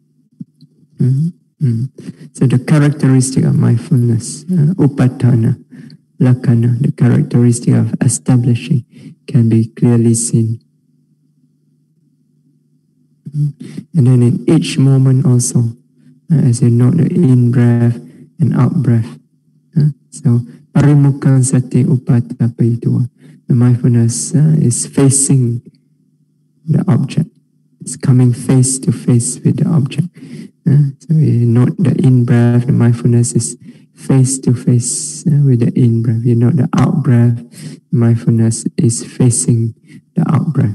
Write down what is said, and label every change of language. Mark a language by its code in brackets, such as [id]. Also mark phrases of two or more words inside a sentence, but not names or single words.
[en] So the characteristic of mindfulness, [pi] upadana lakkhana, [en] the characteristic of establishing, can be clearly seen. And then in each moment also, as you note the in-breath and out-breath. [pi] So parimukkhang sati upatapayitva, [en] the mindfulness is facing the object. It's coming face to face with the object. So you note the in-breath, the mindfulness is face to face with the in-breath. You note the out-breath, the mindfulness is facing the out-breath.